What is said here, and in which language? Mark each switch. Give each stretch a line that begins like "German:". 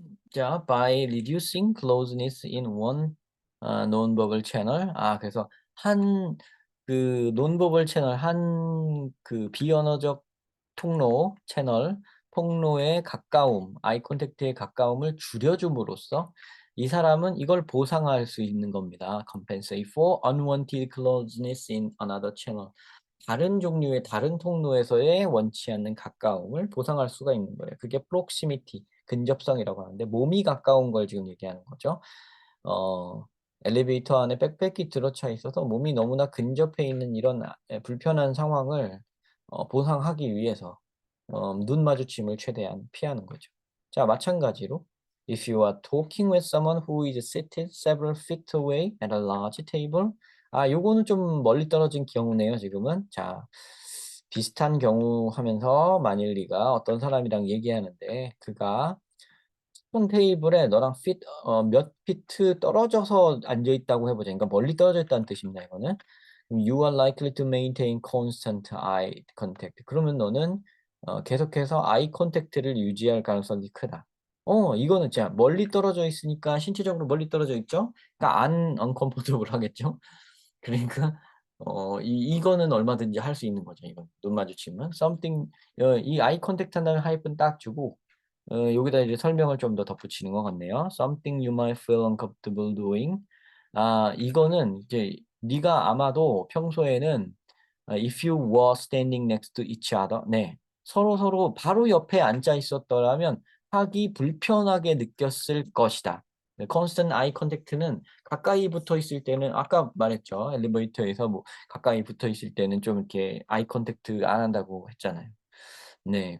English: 자, by reducing closeness in one non-verbal channel.
Korean: 그래서 한 그 non-verbal 채널 한 그 비언어적 통로 채널 통로의 가까움, 아이 컨택트의 가까움을 줄여줌으로써 이 사람은 이걸 보상할 수 있는 겁니다.
English: compensate for unwanted closeness in another channel.
Korean: 다른 종류의 다른 통로에서의 원치 않는 가까움을 보상할 수가 있는 거예요. 그게 proximity, 근접성이라고 하는데 몸이 가까운 걸 지금 얘기하는 거죠. 어 엘리베이터 안에 빽빽히 들어차 있어서 몸이 너무나 근접해 있는 이런 불편한 상황을 보상하기 위해서 눈 마주침을 최대한 피하는 거죠. 자, 마찬가지로
English: if you are talking with someone who is seated several feet away at a large table.
Korean: 요거는 좀 멀리 떨어진 경우네요, 지금은. 자, 비슷한 경우 하면서 만일 네가 어떤 사람이랑 얘기하는데 그가 큰 테이블에 너랑 몇 피트 떨어져서 앉아 있다고 해 보자. 그러니까 멀리 떨어져 있다는 뜻입니다, 이거는. 그럼
English: you are likely to maintain constant eye contact.
Korean: 그러면 너는 계속해서 아이 컨택트를 유지할 가능성이 크다. 이거는 진짜 멀리 떨어져 있으니까 신체적으로 멀리 떨어져 있죠? 그러니까 안 uncomfortable 하겠죠? 그러니까 이거는 얼마든지 할 수 있는 거죠, 이건. 눈 마주치면. something 이 아이 컨택트 한다는 하이픈 딱 주고 여기다 이제 설명을 좀 더 덧붙이는 것 같네요.
English: Something you might feel uncomfortable doing.
Korean: 이거는 이제 네가 아마도 평소에는
English: if you were standing next to each other.
Korean: 네. 서로서로 바로 옆에 앉아 있었더라면 하기 불편하게 느꼈을 것이다. 네,
English: constant eye contact
Korean: 는 가까이 붙어 있을 때는 아까 말했죠. 엘리베이터에서 뭐 가까이 붙어 있을 때는 좀 이렇게 아이 컨택트 안 한다고 했잖아요. 네.